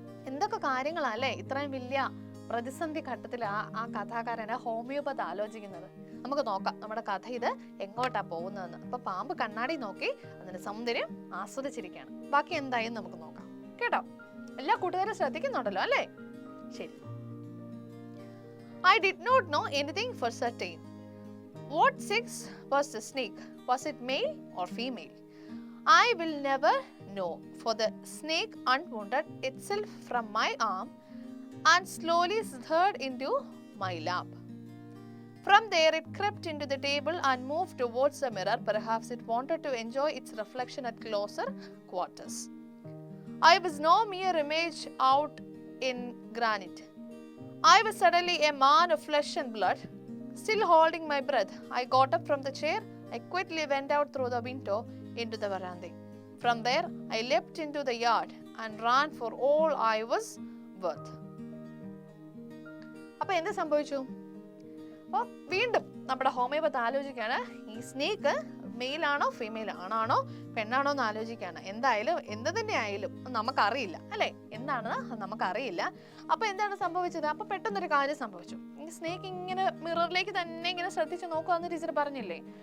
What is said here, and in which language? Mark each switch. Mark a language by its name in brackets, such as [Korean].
[Malayalam] എന്തൊക്കെ കാര്യങ്ങളല്ലേ ഇത്രയും വലിയ പ്രതിസന്ധി ഘട്ടത്തിൽ ആ കഥാകാരൻ, ഹോമിയോപതി ആലോചിക്കുന്നത്. നമുക്ക് നോക്കാം നമ്മുടെ കഥ ഇത് എങ്ങോട്ടാ പോകുന്നതെന്ന്. അപ്പൊ പാമ്പ് കണ്ണാടി നോക്കി അതിന്റെ സൗന്ദര്യം ആസ്വദിച്ചിരിക്കുകയാണ്. ബാക്കി എന്തായെന്ന് നമുക്ക് നോക്കാം കേട്ടോ. എല്ലാ കൂട്ടുകാരും ശ്രദ്ധിക്കുന്നുണ്ടല്ലോ അല്ലേ? ശരി. [English] I did not know anything for certain. What sex was the snake? Was it male or female? I will never know, for the snake unwounded itself from my arm and slowly slithered into my lap. From there it crept into the table and moved towards the mirror. Perhaps it wanted to enjoy its reflection at closer quarters. I was no mere image out in granite. I was suddenly a man of flesh and blood. Still holding my breath, I got up from the chair. I quickly went out through the window into the veranda. From there, I leapt into the yard and ran for all I was worth. [Malayalam] അപ്പോൾ എന്ത് സംഭവിച്ചു? അപ്പോൾ വീണ്ടും നമ്മുടെ homeopathy ആലോചിക്കുകയാണ്, ഈ snake മെയിലാണോ female ആണാണോ പെണ്ണാണോ എന്ന് ആലോചിക്കുകയാണ്. എന്തായാലും എന്ത് തന്നെ ആയാലും നമുക്കറിയില്ല അല്ലെ, എന്താണെന്ന് നമുക്കറിയില്ല. അപ്പൊ എന്താണ് സംഭവിച്ചത്? അപ്പൊ പെട്ടെന്നൊരു കാര്യം സംഭവിച്ചു. ഈ സ്നേക്ക് ഇങ്ങനെ മിററിലേക്ക് തന്നെ ഇങ്ങനെ ശ്രദ്ധിച്ച് നോക്കാന്ന് ടീച്ചർ പറഞ്ഞില്ലേ?